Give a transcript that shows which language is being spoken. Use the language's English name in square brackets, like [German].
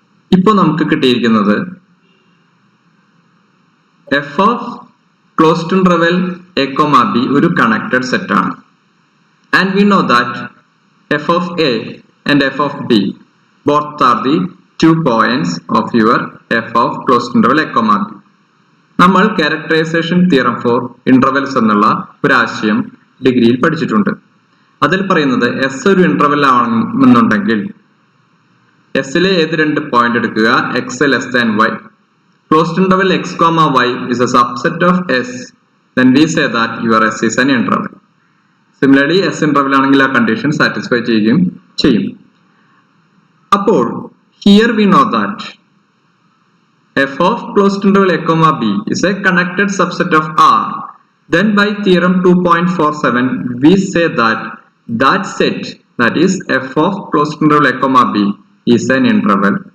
[Malayalam] ഇപ്പോൾ നമുക്ക് കിട്ടിയിരിക്കുന്നത് [English] f of closed interval a comma b [Malayalam] ഒരു connected set ആണ്. [English] And we know that f of a and f of b both are the 2 points of your f of closed interval a comma b. [Malayalam] നമ്മൾ characterisation theorem four intervals എന്നുള്ള ഒരു ആശയം ഡിഗ്രിയിൽ പഠിച്ചിട്ടുണ്ട്. അതിൽ പറയുന്നത് എസ് ഒരു ഇന്റർവെൽ ആണെന്നുണ്ടെങ്കിൽ എസിലെ ഏത് രണ്ട് പോയിന്റ് എടുക്കുക, [English] X less than y, closed interval x comma y is a subset of s, then we say that your s is an interval. [Malayalam] Similarly s interval ആണെങ്കിൽ ആ കണ്ടീഷൻ സാറ്റിസ്ഫൈ ചെയ്യുകയും ചെയ്യും. അപ്പോൾ [English] here we know that f of closed interval a comma b is a connected subset of R. Then by theorem 2.47 we say that that set, that is f of closed interval a comma b, is an interval.